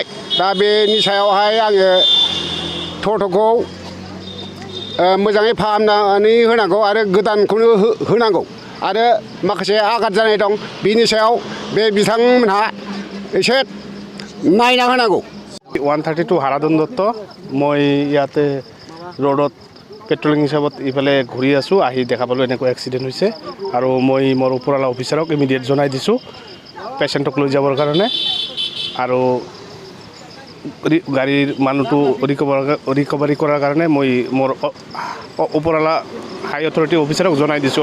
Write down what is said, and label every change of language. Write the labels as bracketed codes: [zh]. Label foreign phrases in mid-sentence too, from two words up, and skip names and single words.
[brx] दा बेनि सायावहाय आङो टट'खौ मोजाङै फाहामनानै होनांगौ आरो गोदानखौनो होनांगौ आरो माखासे आघात जानाय दं बिनि सायाव बे बिथांमोनहा एसे नायना होनांगौ। [as] 132 হাৰাধন দত্ত। মই ইয়াতে ৰোডত পেট্ৰলিং হিচাপত ইফালে ঘূৰি আছোঁ। আহি দেখা পালোঁ এনেকুৱা এক্সিডেণ্ট হৈছে আৰু মই মোৰ ওপৰৱালা অফিচাৰক ইমিডিয়েট জনাই দিছোঁ পেচেণ্টক লৈ যাবৰ কাৰণে। আৰু গাড়ীৰ মানুহটো ৰিকভাৰী কৰাৰ কাৰণে মই মোৰ ওপৰৱালা [en] high authority officerক [as] জনাই দিছোঁ।